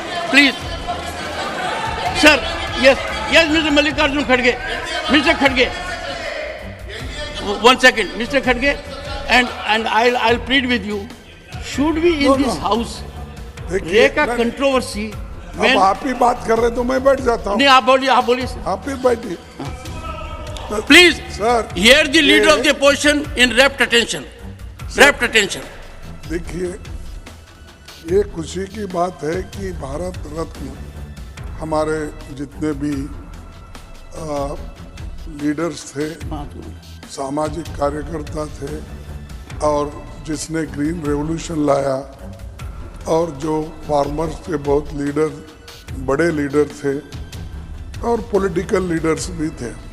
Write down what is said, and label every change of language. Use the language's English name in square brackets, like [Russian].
[English] Please, sir. Yes, Mr. Mallikarjun Khadge. Mr. Khadge. 1 second, Mr. Khadge, and I'll plead with you. Should we in this house break a controversy? [Hindi] अब आप ही बात कर रहे तो मैं बैठ जाता हूँ। नहीं, आप बोलिए सर। आप ही बैठिए। [English] Please, sir, hear the leader of the opposition in rapt attention. [Hindi] देखिए, ये खुशी की बात है कि भारत रत्न हमारे जितने भी लीडर्स थे, सामाजिक कार्यकर्ता थे, और जिसने ग्रीन रेवोल्यूशन लाया, और जो फार्मर्स के बहुत बड़े लीडर थे और पॉलिटिकल लीडर्स भी थे।